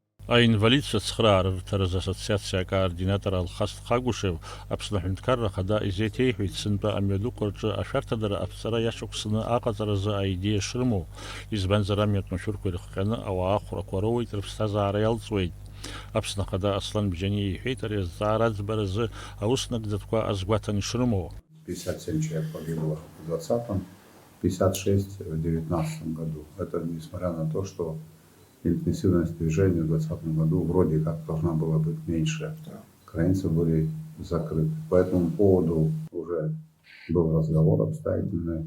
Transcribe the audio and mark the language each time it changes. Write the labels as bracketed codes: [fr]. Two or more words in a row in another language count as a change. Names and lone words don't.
[ab] Аинвалидцәа цхыраа рырҭараз асоциациа акоординатор Алхас Хагушев Аԥсны Аҳәынҭқарра Ахада изеиҭеиҳәеит сынтәа амҩадуқәа рҿы ашәарҭадара аԥҵара иашықәсны аҟаҵаразы аидеиа шрымоу, избанзар амҩатә машәырқәа ирыхҟьаны ауаа хәрақәа роуеит, рыԥсҭазаара иалҵуеит. Аԥсны Ахада Аслан Бџьаниа иҳәеит ари азҵаара аӡбаразы аус нагӡатәқәа азгәаҭан ишрымоу. [ru] 57 человек погибло в 2020, 56 в 2019 году. Это несмотря на то, что интенсивность движения в 2020 году вроде как должна была быть меньше. Границы были закрыты. По этому поводу уже был разговор обстоятельный.